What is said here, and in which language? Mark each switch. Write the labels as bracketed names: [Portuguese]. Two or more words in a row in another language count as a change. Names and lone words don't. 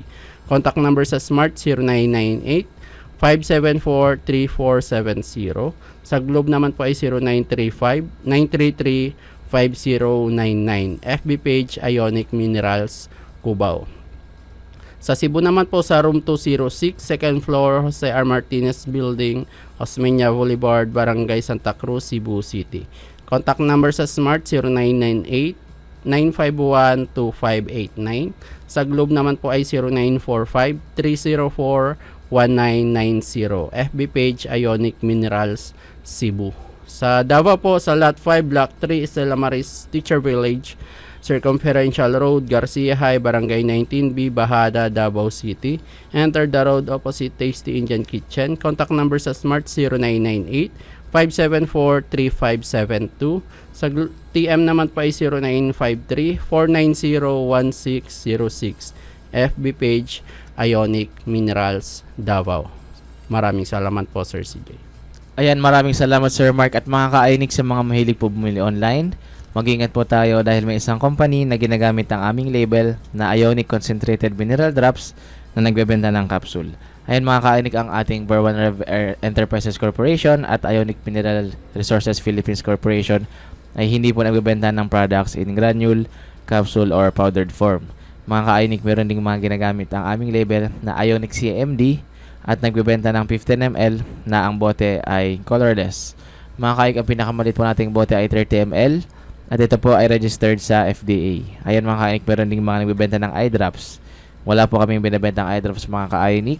[English] Contact number [Filipino] sa Smart 0998-574-3470. Sa Globe naman po ay 0935-933-5099. [English] FB page Ionic Minerals Cubao. [Filipino] Sa Cebu naman po sa room 206, [English] second floor, [Filipino] Jose R. Martinez Building, Osmeña Boulevard, Barangay Santa Cruz, Cebu City. [English] Contact number [Filipino] sa Smart 0998-951-2589. Sa Globe naman po ay 0945-304-1990. FB page Ionic Minerals Cebu. Sa Davao po sa Lot 5, Block 3, Estela Maris, Teacher Village, Circumferential Road, Garcia High, Barangay 19B, Bahada, Davao City. [English] Enter the road opposite Tasty Indian Kitchen. Contact number [Filipino] sa Smart 0998-574-3572. Sa TM naman pa ay 0953-490-1606. [English] FB page Ionic Minerals Davao. [Filipino] Maraming salamat po, Sir CJ. Ayan, maraming salamat Sir Mark at mga ka-Ionic sa mga mahilig po bumili online. Mag-ingat po tayo dahil may isang company na ginagamit ang aming label na Ionic Concentrated Mineral Drops na nagbebenta ng capsule. Ayan mga ka-Ionic, ang ating Berwan Enterprises Corporation at Ionic Mineral Resources Philippines Corporation ay hindi po nagbebenta ng [English] products in granule, capsule, or powdered form. [Filipino] Mga ka-Ionic, meron ding mga ginagamit ang aming label na Ionic CMD at nagbebenta ng 15 ml na ang bote ay colorless. Mga ka-Ionic, ang pinakamalit po nating bote ay 30 ml. At ito po ay registered sa FDA. Ayan mga ka-Ionic, meron ding mga nagbebenta ng [English] eye drops. [Filipino] Wala po kaming binibenta ng [English] eye drops [Filipino] mga ka-Ionic.